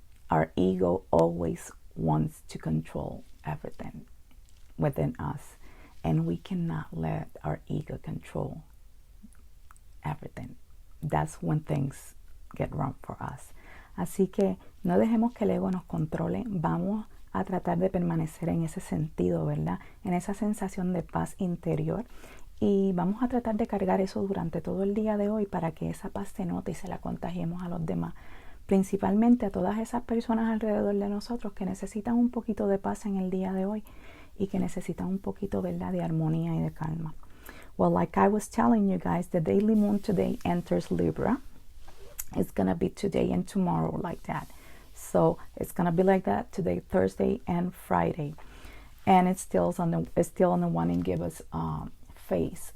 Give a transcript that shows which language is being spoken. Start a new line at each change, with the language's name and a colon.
English: Our ego always wants to control everything within us, and we cannot let our ego control everything. That's when things get wrong for us.
Spanish: Así que no dejemos que el ego nos controle. Vamos a tratar de permanecer en ese sentido, ¿verdad? En esa sensación de paz interior. Y vamos a tratar de cargar eso durante todo el día de hoy para que esa paz se note y se la contagiemos a los demás. Principalmente a todas esas personas alrededor de nosotros que necesitan un poquito de paz en el día de hoy y que necesitan un poquito, ¿verdad?, de armonía y de calma.
English: Well, like I was telling you guys, the daily moon today enters Libra. It's going to be today and tomorrow like that. So it's going to be like that today, Thursday and Friday. And it's still on the one in give us phase.